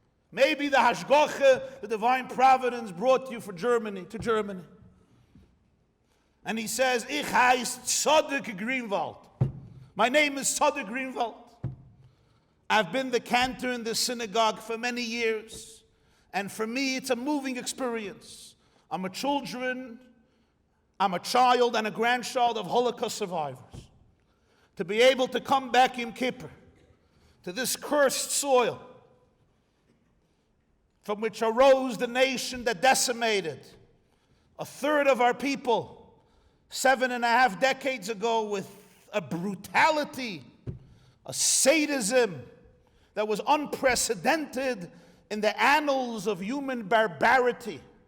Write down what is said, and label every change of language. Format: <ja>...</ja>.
<en>Maybe the hashgacha, the divine providence, brought you to Germany. And he says,</en> <de>Ich heißt Tzaddik Greenwald.</de> <en>My name is Tzaddik Greenwald. I've been the cantor in this synagogue for many years. And for me, it's a moving experience. I'm a child and a grandchild of Holocaust survivors. To be able to come back Yom Kippur to this cursed soil from which arose the nation that decimated a third of our people 7.5 decades ago with a brutality, a sadism that was unprecedented in the annals of human barbarity.</en>